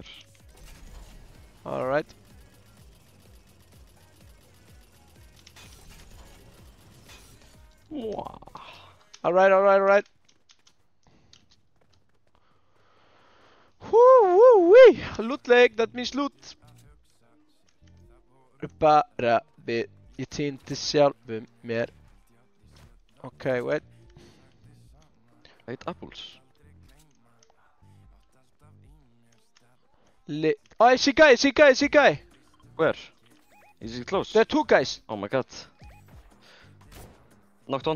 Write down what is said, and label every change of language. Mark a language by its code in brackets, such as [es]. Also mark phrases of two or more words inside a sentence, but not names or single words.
[en] All right. All right. Woo-wee! Loot leg, that means loot. [is] Bara við, ég týndi sjálfum mér. [en] Okay, wait. 8 apples. Oh, I see guy. Where? Is he close? There are 2 guys. Oh my god. Knocked on.